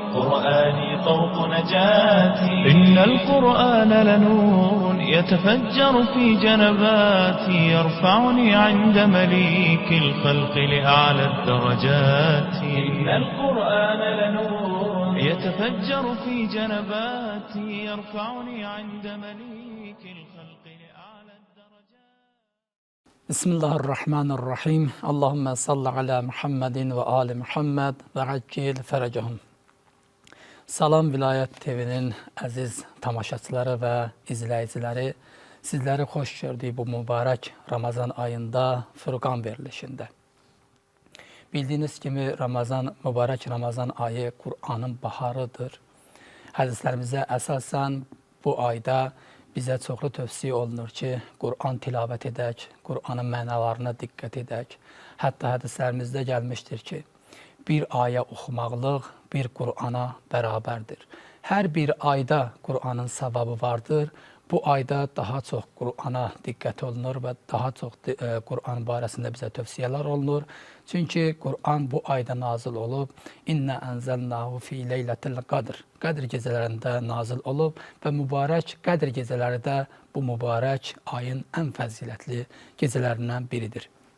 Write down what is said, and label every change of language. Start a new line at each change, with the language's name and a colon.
Arabic: قرآني طوق نجاتي إن القرآن لنور يتفجر في جنباتي يرفعني عند مليك الخلق لأعلى الدرجات إن القرآن لنور يتفجر في جنباتي يرفعني عند مليك الخلق لأعلى الدرجات. بسم الله الرحمن الرحيم. اللهم صل على Muhammed ve Ali Muhammed ve accil ferəcəhum.
Azerbaijani: Salam Vilayət TV'nin əziz tamaşaçıları və izləyiciləri. Sizləri xoş gördük bu mübarək Ramazan ayında Furqan verilişində. Bildiyiniz kimi mübarək Ramazan ayı Qur'anın baharıdır. Hədislərimizə əsasən bu ayda bizə çoxlu tövsiyə olunur ki, Qur'an tilavət edək, Qur'anın mənalarına diqqət edək. Hətta hədislərimizdə gəlmişdir ki, bir ayə oxumaqlıq bir Qur'ana bərabərdir. Hər bir ayda Qur'anın savabı vardır. Bu ayda daha çox Qur'ana diqqət olunur və daha çox Qur'an barəsində bizə tövsiyələr olunur. Çünki Qur'an bu ayda nazil olub.
Arabic: İnnə ənzəlnahu fi leylətil qadr.
Azerbaijani: Qədr gecələrində nazil olub və mübarək Qədr gecələri də bu mübarək ayın ən fəzilətli gecələrindən biridir.